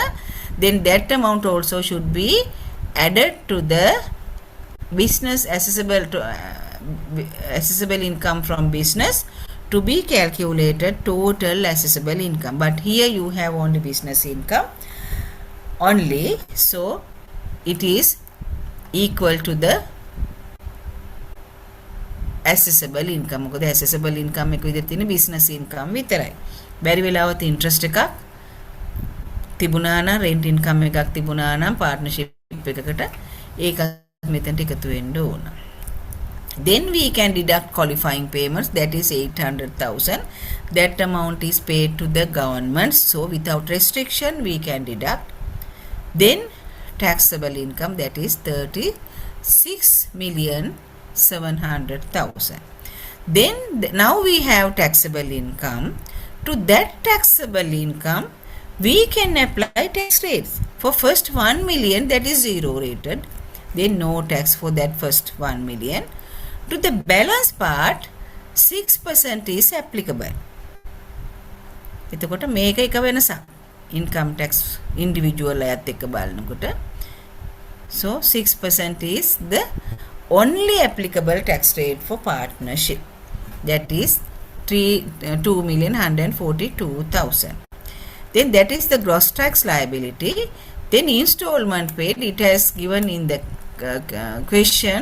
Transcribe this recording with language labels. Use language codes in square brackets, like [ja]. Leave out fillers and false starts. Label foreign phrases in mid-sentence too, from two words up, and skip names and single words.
[en] Then that amount also should be added to the business assessable income from business to be calculated total assessable income. But here you have only business income only, so it is equal to the assessable income. [si] මොකද [en] assessable income [si] එක විදිහට තියෙන [en] business income [si] විතරයි. බැරි වෙලාවත් interest එකක් තිබුණා නම් [en] rent income [si] එකක් තිබුණා නම් partnership එකකට ඒකත් මෙතනට එකතු වෙන්න ඕන. [en] Then we can deduct qualifying payments, that is 800,000. That amount is paid to the government, so without restriction we can deduct. Then taxable income, that is 36,700,000. Then now we have taxable income. To that taxable income we can apply tax rates. For first 1 million, that is 0 rated, then no tax for that first 1 million. To the balance part, 6% is applicable. [si] එතකොට මේක එක වෙනසක්. [en] income tax individual [si] අයත් එක්ක බලනකොට. [en] So 6% is the only applicable tax rate for partnership. That is 2,142,000. Then that is the gross tax liability. Then installment paid, it has given in the question.